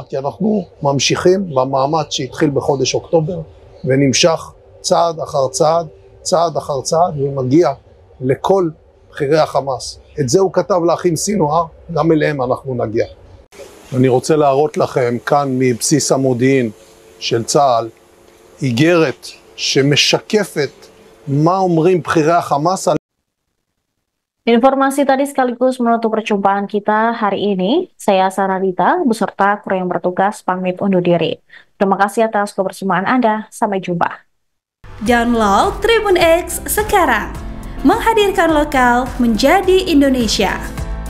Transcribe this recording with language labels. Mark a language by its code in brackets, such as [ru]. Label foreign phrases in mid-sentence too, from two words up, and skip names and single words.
[he] כי אנחנו ממשיכים במאמץ שהתחיל בחודש אוקטובר, ונמשך צעד אחר צעד, צעד אחר צעד, ומגיע לכל בכירי החמאס. את זה הוא כתב לאחים סינואר, גם אליהם אנחנו נגיע. אני רוצה להראות לכם כאן מבסיס המודיעין של צה"ל איגרת שמשקפת מה אומרים בכירי החמאס על... [id] Informasi tadi sekaligus menutup perjumpaan kita hari ini. Saya Saranita beserta kru yang bertugas pamit undur diri. Terima kasih atas kebersamaan Anda. Sampai jumpa. Download Tribun X sekarang. Menghadirkan lokal menjadi Indonesia.